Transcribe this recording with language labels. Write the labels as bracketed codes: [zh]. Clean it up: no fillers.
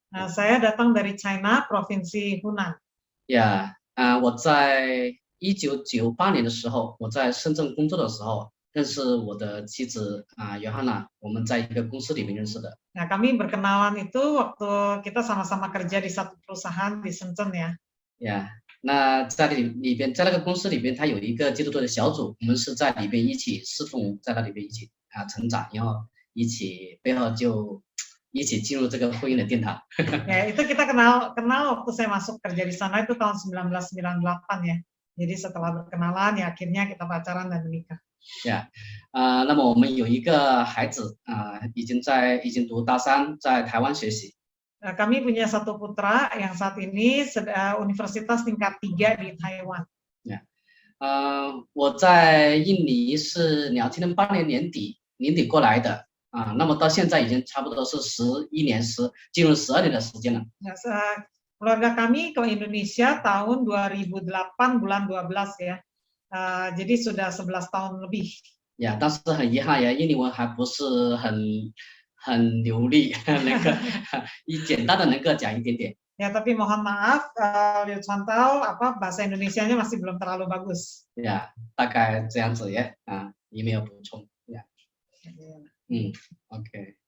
[id] Nah, saya datang dari China, Provinsi Hunan. [zh] 我在1998年的时候，我在深圳工作的时候，认识我的妻子Yohana， 我们在一个公司里面认识的。 [id] Nah, kami berkenalan itu waktu kita sama-sama kerja di satu perusahaan di Shenzhen, ya. [zh] 那在里边，在那个公司里边，它有一个基督徒的小组，我们是在里边一起侍奉，在那里边一起成长，然后一起背后就一起进入这个婚姻的殿堂。 [id] Ya, itu kita kenal waktu saya masuk kerja di sana itu tahun 1998, ya. Jadi setelah berkenalan, ya akhirnya kita pacaran dan menikah. [zh] 那么我们有一个孩子已经读大3，在台湾学习。 [id] Kami punya satu putra yang saat ini universitas tingkat 3 di Taiwan. [zh] 我在印尼是2008年年底过来的那么到现在已经差不多是11年进入12年的时间了。 [id] Keluarga kami ke Indonesia tahun 2008 bulan 12, ya. Jadi sudah 11 tahun lebih. [zh] 但是很遗憾呀，印尼文还不是很流利，那个简单的能够讲一点点。 [id] Ya, tapi mohon maaf, Liu Chantal, bahasa Indonesianya masih belum terlalu bagus. [zh] 呀，大概这样子呀，有没有补充呀？OK，